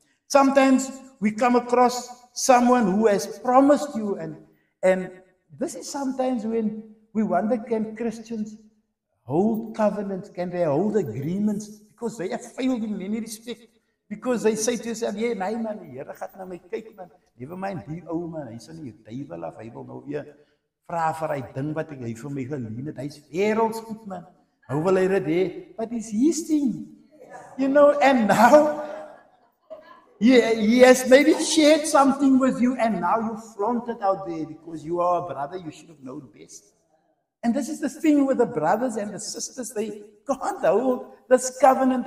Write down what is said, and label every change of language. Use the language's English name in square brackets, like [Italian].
[English] Sometimes we come across someone who has promised you, and this is sometimes when we wonder, can Christians hold covenants? Can they hold agreements? Because they have failed in many respects. Because they say to yourself, yeah, [Afrikaans] nee man, die Here gaat na my kyk man. [English] Never mind [Afrikaans] die ou man, hy's in die duiwel af, hy wil nou weer vra vir hy ding wat hy vir my geleen het. Hy's wêrelds goed man. [English] How will I read it? But it's his thing. You know, and now he has maybe shared something with you, and now you flaunt it out there because you are a brother, you should have known best. And this is the thing with the brothers and the sisters, they can't hold this covenant.